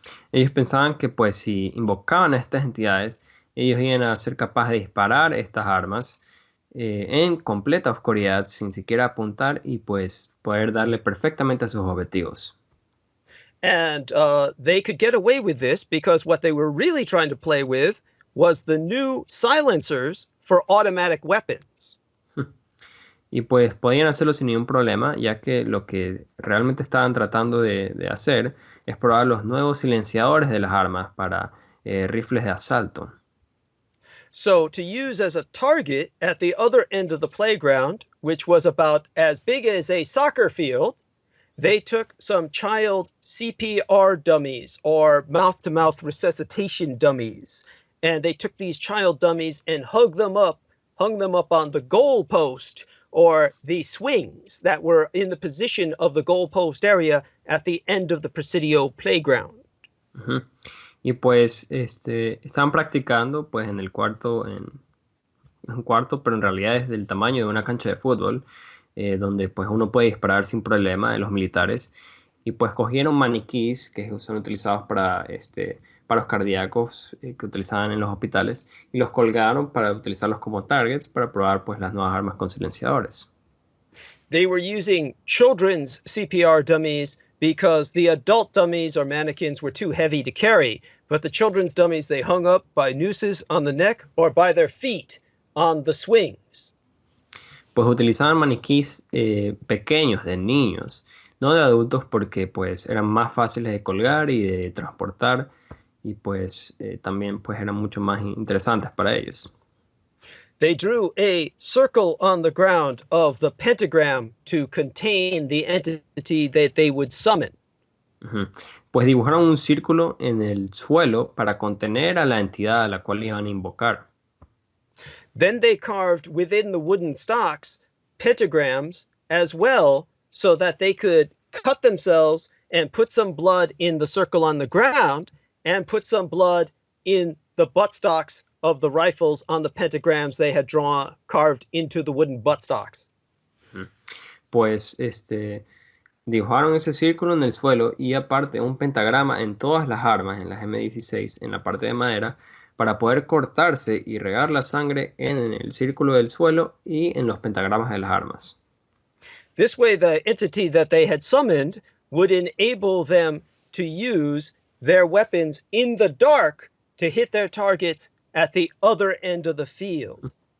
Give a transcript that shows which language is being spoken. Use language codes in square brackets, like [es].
[es] Ellos pensaban que pues si invocaban a estas entidades, ellos iban a ser capaces de disparar estas armas en completa oscuridad, sin siquiera apuntar y pues poder darle perfectamente a sus objetivos. [en] And they could get away with this because what they were really trying to play with was the new silencers for automatic weapons. [es] Y pues podían hacerlo sin ningún problema, ya que lo que realmente estaban tratando de hacer es probar los nuevos silenciadores de las armas para rifles de asalto. [en] So to use as a target at the other end of the playground, which was about as big as a soccer field, they took some child CPR dummies or mouth-to-mouth resuscitation dummies. And they took these child dummies and hung them up on the goal post or the swings that were in the position of the goalpost area at the end of the Presidio playground. Uh-huh. [es] Y pues estaban practicando pues en el cuarto, en un cuarto, pero en realidad es del tamaño de una cancha de fútbol, donde pues uno puede disparar sin problema de los militares. Y pues cogieron maniquís que son utilizados para los cardíacos que utilizaban en los hospitales y los colgaron para utilizarlos como targets para probar pues las nuevas armas con silenciadores. [en] They were using children's CPR dummies because the adult dummies or mannequins were too heavy to carry, but the children's dummies they hung up by nooses on the neck or by their feet on the swings. [es] Pues utilizaban maniquís pequeños de niños, no de adultos, porque pues eran más fáciles de colgar y de transportar y pues también pues eran mucho más interesantes para ellos. [en] They drew a circle on the ground of the pentagram to contain the entity that they would summon. Ujú. [es] Pues dibujaron un círculo en el suelo para contener a la entidad a la cual iban a invocar. [en] Then they carved within the wooden stocks pentagrams as well so that they could cut themselves and put some blood in the circle on the ground and put some blood in the buttstocks of the rifles on the pentagrams they had carved into the wooden buttstocks. [es] Pues dibujaron ese círculo en el suelo y aparte un pentagrama en todas las armas, en las M16, en la parte de madera, para poder cortarse y regar la sangre en el círculo del suelo y en los pentagramas de las armas. [en] This way, the entity that they had summoned would enable them to use their weapons in the dark to hit their targets at the other end of the field.